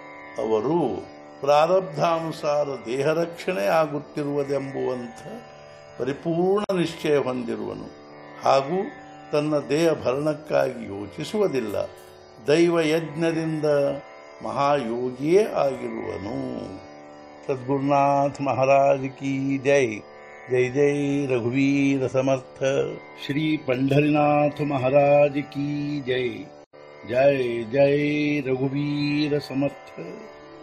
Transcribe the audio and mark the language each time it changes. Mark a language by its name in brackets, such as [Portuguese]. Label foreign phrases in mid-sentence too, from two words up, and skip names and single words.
[Kannada] ಅವರು ಪ್ರಾರಬ್ಧಾನುಸಾರ ದೇಹ ರಕ್ಷಣೆ ಆಗುತ್ತಿರುವುದೆಂಬುವಂಥ ಪರಿಪೂರ್ಣ ನಿಶ್ಚಯ ಹೊಂದಿರುವನು ಹಾಗೂ ತನ್ನ ದೇಹ ಭರಣಕ್ಕಾಗಿ ಯೋಚಿಸುವುದಿಲ್ಲ. ದೈವ ಯಜ್ಞದಿಂದ ಮಹಾಯೋಗಿಯೇ ಆಗಿರುವನು. [Hindi] सद्गुरुनाथ महाराज की जय. [Marathi] जय जय रघुवीर समर्थ. [Hindi] श्री पंढरीनाथ महाराज की जय. [Marathi] जय जय रघुवीर समर्थ.